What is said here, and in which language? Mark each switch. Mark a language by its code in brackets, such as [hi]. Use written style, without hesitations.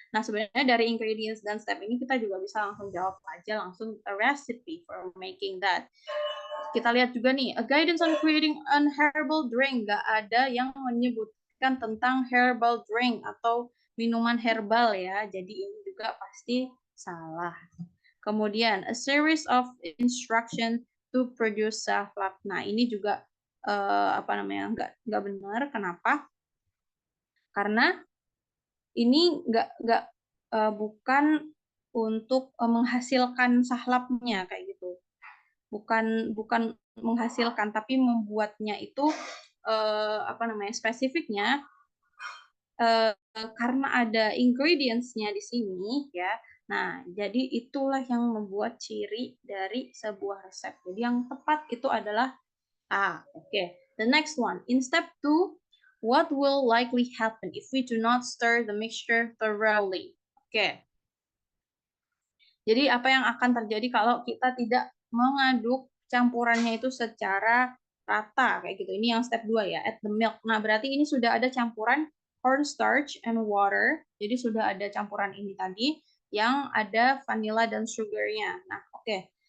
[id] Nah, sebenarnya dari ingredients dan step ini kita juga bisa langsung jawab aja langsung [en] a recipe for making that. [id] Kita lihat juga nih, [en] a guidance on creating an herbal drink. [id] Nggak ada yang menyebutkan tentang herbal drink atau minuman herbal ya. Jadi ini juga pasti salah. Kemudian [en] a series of instruction to produce sahlap. [id] Nah, ini juga apa namanya nggak benar. Kenapa? Karena ini nggak bukan untuk menghasilkan sahlapnya kayak gitu. Bukan menghasilkan, tapi membuatnya itu apa namanya spesifiknya karena ada ingredients-nya di sini ya. Nah, jadi itulah yang membuat ciri dari sebuah resep. Jadi yang tepat itu adalah A. [en] Oke. The next one. In step 2, what will likely happen if we do not stir the mixture thoroughly? Oke. [id] Jadi apa yang akan terjadi kalau kita tidak mengaduk campurannya itu secara rata kayak gitu. Ini yang step 2 ya, [en] add the milk. [id] Nah, berarti ini sudah ada campuran [en] cornstarch and water. [id] Jadi sudah ada campuran ini tadi yang ada vanilla dan sugarnya. Nah, oke.